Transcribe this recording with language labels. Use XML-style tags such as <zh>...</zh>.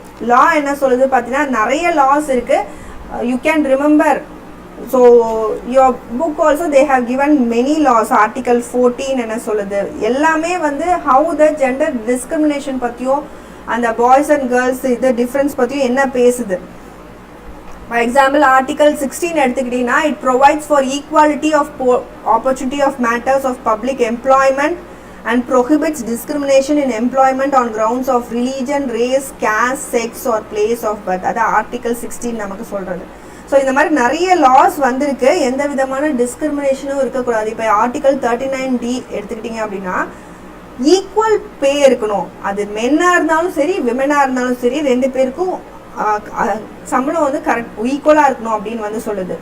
<ta>லா என்ன சொல்லுது பார்த்தீங்கன்னா நிறைய லாஸ் இருக்குது.</ta> <en>You can remember. So your book also they have given many laws.</en> <ta>Article 14 என்ன சொல்லுது? எல்லாமே வந்து</ta> <en>how the gender discrimination</en> <ta>பற்றியும் அந்த பாய்ஸ் அண்ட் கேர்ள்ஸ் இது டிஃப்ரென்ஸ் பற்றியும் என்ன பேசுது.</ta> <en>for example article 16</en> <ta>எடுத்துக்கிட்டிங்கன்னா</ta> <en>It provides for equality of opportunity of matters of public employment and prohibits discrimination in employment on grounds of religion, race, caste, sex or place of birth.</en> <ta>அது article 16 நமக்கு சொல்கிறது. So இந்த மாதிரி நிறைய loss வந்திருக்கு. எந்த விதமான டிஸ்கிரிமினேஷனும் இருக்கக்கூடாது. இப்போ ஆர்டிகல் 39D எடுத்துக்கிட்டிங்க அப்படின்னா ஈக்குவல் பே இருக்கணும். அது மென்னாக இருந்தாலும் சரி, விமனாக இருந்தாலும் சரி, ரெண்டு பேருக்கும் சம்பளம் வந்து கரெக்ட் ஈக்குவலாக இருக்கணும் அப்படின்னு வந்து சொல்லுது.</ta>